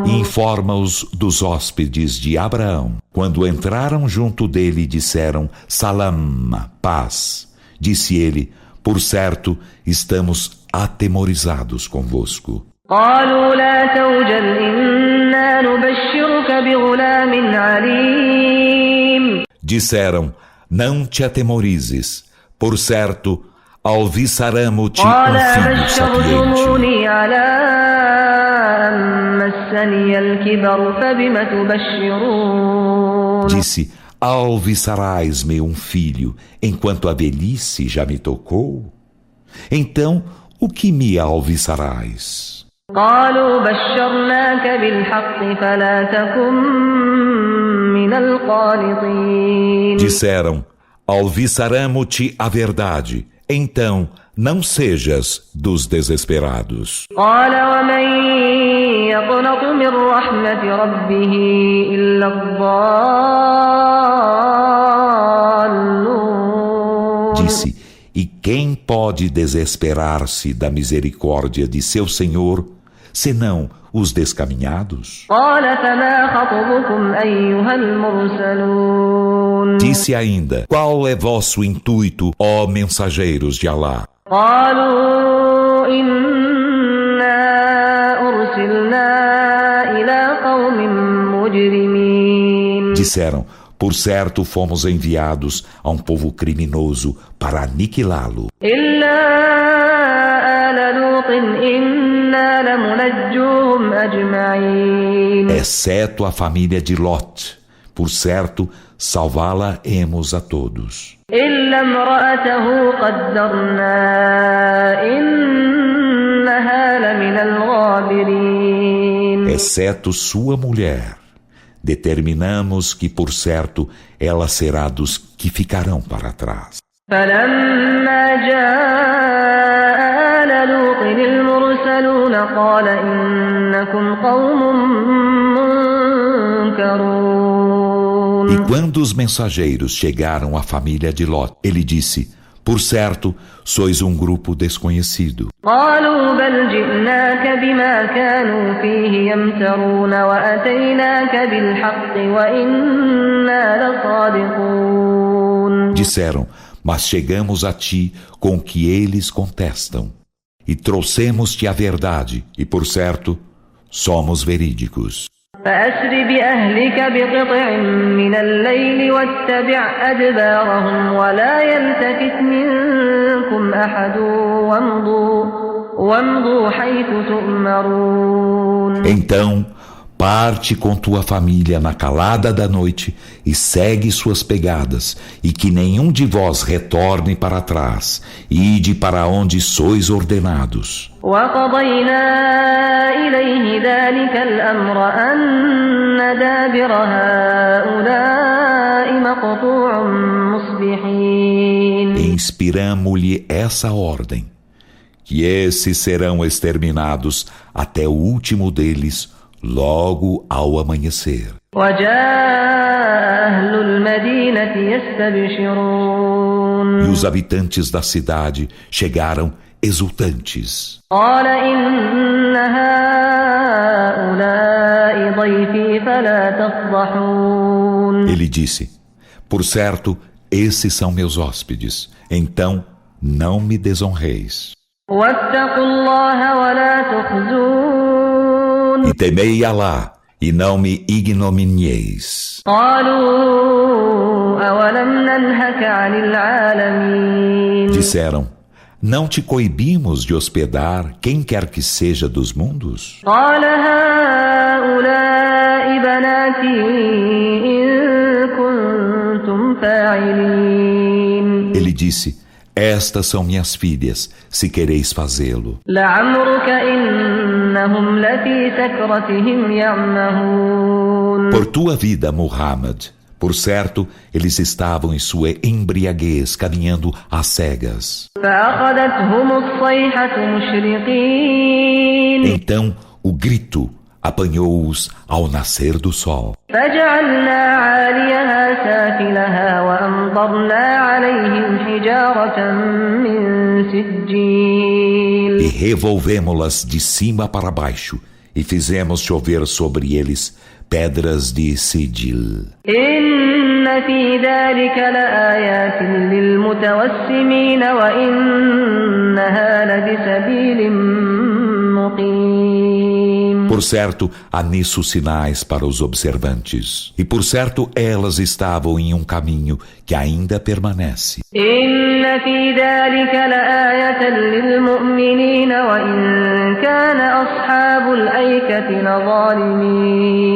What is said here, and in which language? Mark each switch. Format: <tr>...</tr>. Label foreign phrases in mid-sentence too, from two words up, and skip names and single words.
<pt>Informa-os dos hóspedes de Abraão. Quando entraram junto dele, disseram: Salam, paz. Disse ele: por certo, estamos atemorizados convosco.</pt> <ar>قالوا لا توجل إنا نبشرك بغلام عليم.</ar> <pt>Disseram: não te atemorizes. Por certo, alviçaramo-te</pt> <ar>قال</ar> <pt>filho sapiente.</pt> <ar>أبشرتموني على أن مسني الكبر فبم تبشرون.</ar> <pt>Disse: alviçarás-me filho, enquanto a velhice já me tocou? Então, o que me alviçarás?</pt> <ar>قالوا بشرناك بالحق فلا تكن من القانطين.</ar> <pt>Disseram: alviçaramo-te a verdade, então não sejas dos desesperados.</pt> <ar>قال ومن يقنط من رحمة ربه إلا الضالون.</ar> <pt>Disse: e quem pode desesperar-se da misericórdia de seu Senhor, senão os descaminhados?</pt> <ar>قال فما خطبكم أيها المرسلون.</ar> <pt>Disse ainda: qual é vosso intuito, ó mensageiros de Alá?</pt> <ar>قالوا إنا أرسلنا إلى قوم مجرمين.</ar> <pt>Disseram: por certo, fomos enviados a um povo criminoso para aniquilá-lo.</pt> <ar>إلا آل لوط إنا لمنجوهم أجمعين.</ar> <pt>Exceto a família de Lot. Por certo, salvá-la-emos a todos.</pt> <ar>إلا امرأته قدرنا إنها لمن الغابرين.</ar> <pt>Exceto sua mulher. Determinamos que, por certo, ela será dos que ficarão para trás.</pt> <ar>فلما جاء آل لوط المرسلون قال إنكم قوم تذكرون.</ar> <pt>E quando os mensageiros chegaram à família de Lot, ele disse: por certo, sois um grupo desconhecido.</pt> <ar>قالوا بل جئناك بما كانوا فيه يمترون وأتيناك بالحق وإنا لصادقون.</ar> <pt>Disseram: mas chegamos a ti com o que eles contestam, e trouxemos-te a verdade, e por certo, somos verídicos.</pt> <ar>فأسر بأهلك بقطع من الليل واتبع أدبارهم ولا يلتفت منكم أحد وامضوا حيث تؤمرون.</ar> <pt>Então, parte com tua família na calada da noite e segue suas pegadas, e que nenhum de vós retorne para trás, e ide para onde sois ordenados.</pt> <ar>وقضينا إليه ذلك الأمر أن دابر هؤلاء مقطوع مصبحين.</ar> <pt>Inspiramo-lhe essa ordem, que esses serão exterminados até o último deles, logo ao amanhecer.</pt> <ar>وجاء أهل المدينة يستبشرون.</ar> <pt>E os habitantes da cidade chegaram exultantes.</pt> <ar>قال إن هؤلاء ضيفي فلا تفضحون.</ar> <pt>Ele disse: por certo, esses são meus hóspedes, então não me desonreis.</pt> <ar>واتقوا الله ولا تخزون.</ar> <pt>E temei Alá, e não me ignominieis.</pt> <ar>قالوا أولم ننهك عن العالمين.</ar> <pt>Disseram: não te coibimos de hospedar quem quer que seja dos mundos?</pt> <ar>قال هؤلاء بناتي إن كنتم فاعلين.</ar> <pt>Ele disse: estas são minhas filhas, se quereis fazê-lo.</pt> <ar>لعمرك إنهم لفي سكرتهم يعمهون.</ar> <pt>Por tua vida, Muhammad, por certo, eles estavam em sua embriaguez, caminhando às cegas.</pt> <ar>فأخذتهم الصيحة مشرقين.</ar> <pt>Então o grito apanhou-os ao nascer do sol.</pt> <ar>فجعلنا عاليها سافلها وأمطرنا عليهم حجارة من سجيل.</ar> <pt>E revolvemo-las de cima para baixo, e fizemos chover sobre eles pedras de Sijil.</pt> <ar>إن في ذلك لآيات للمتوسمين وإنها لبسبيل مقيم.</ar> <pt>Por certo, há nisso sinais para os observantes. E por certo, elas estavam em um caminho que ainda permanece.</pt> <ar>إن في ذلك لآية للمؤمنين وإن كان أصحاب الأيكة لظالمين.</ar>